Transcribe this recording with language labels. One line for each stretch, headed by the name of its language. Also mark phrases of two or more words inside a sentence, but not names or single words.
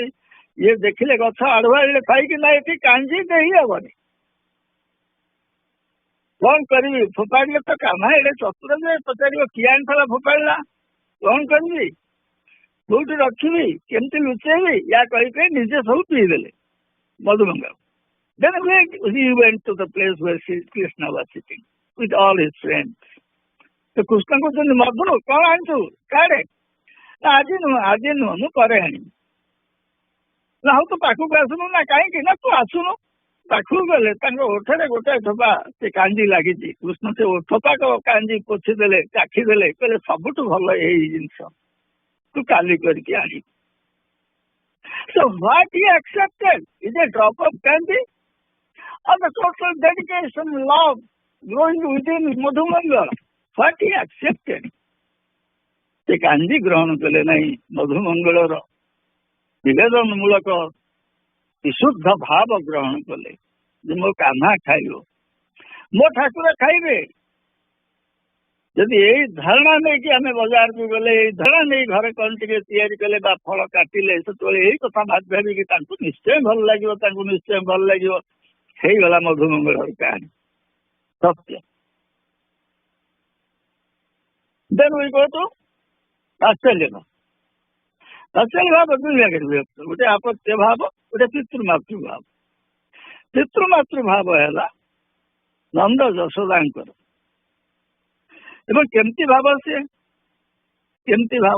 Odia: ଇଏ ଦେଖିଲେ ଗଛ ଆଢୁଆଳିରେ ଖାଇକି, ନା ଏଠି କାଞ୍ଜି ଦେଇ ହବନି, କଣ କରିବି? ଫୋପାଡ଼ିଲେ ତ କାହ୍ନା ଏଡେ ଚତୁର ଯେ ପଚାରିବ କିଏ ଆଣିଥିଲା ଫୋପାଡ଼ିଲା, କଣ କରିବି, କୋଉଠି ରଖିବି, କେମିତି ଲୁଚେଇବି, ୟା କହି ନିଜେ ସବୁ ପିଇଦେଲେ ମଧୁମଙ୍ଗଳ।
English: Then he went to the place where Krishna was sitting with all his friends.
Odia: ତ କୃଷ୍ଣ କହୁଛନ୍ତି, ମଧୁ କଣ ଆଣିଛୁ କାଢେ? ନା ଆଜି ନୁହଁ ମୁଁ ପରେ ଆଣିବି। ନା ହଉ ତୁ ପାଖକୁ ଆସୁନୁ। ନା କାହିଁକି? ନା ତୁ ଆସୁନୁ। ପାଖକୁ ଗଲେ ତାଙ୍କ ଓଠରେ ଗୋଟାଏ ଥୋପା ସେ କାଞ୍ଜି ଲାଗିଛି। କୃଷ୍ଣ ସେ ଥୋପାକ କାଞ୍ଜି ପୋଛିଦେଲେ, ଚାଖିଦେଲେ, କହିଲେ ସବୁଠୁ ଭଲ ଏଇ ଜିନିଷ, ତୁ କାଲି କରିକି ଆଣିବୁ।
English: So what he accepted is a drop of candy or the total dedication, love growing within Madhumangala. What he accepted,
Odia: ସେ କାଞ୍ଜି ଗ୍ରହଣ କଲେ ନାହିଁ। ମଧୁମଙ୍ଗଳର ନିବେଦନ ମୂଳକ ବିଶୁଦ୍ଧ ଭାବ ଗ୍ରହଣ କଲେ ଯେ ମୋ କାହ୍ନା ଖାଇବ, ମୋ ଠାକୁର ଖାଇବେ। ଯଦି ଏଇ ଧାରଣା ନେଇକି ଆମେ ବଜାରକୁ ଗଲେ, ଏଇ ଧାରଣା ନେଇ ଘରେ କଣ ଟିକେ ତିଆରି କଲେ ବା ଫଳ କାଟିଲେ, ସେତେବେଳେ ଏଇ କଥା ଭାବିକି ତାଙ୍କୁ ନିଶ୍ଚୟ ଭଲ ଲାଗିବ, ତାଙ୍କୁ ନିଶ୍ଚୟ ଭଲ ଲାଗିବ। ହେଇଗଲା ମଧୁମଙ୍ଗଳର କାହାଣୀ ସତ୍ୟ।
English: Then we go to
Odia: ତାତ୍ସଲ୍ୟ ଭାବ। ତାତ୍ସଲ୍ୟ ଭାବ ଦୁଇ ଭାଗରେ ବିଭକ୍ତ, ଗୋଟେ ଆପତ୍ୟ ଭାବ, ଗୋଟେ ପିତୃମାତୃ ଭାବ। ପିତୃମାତୃ ଭାବ ହେଲା ନନ୍ଦ ଯଶୋଦାଙ୍କର। ଏବଂ କେମିତି ଭାବ ସିଏ? କେମିତି ଭାବ?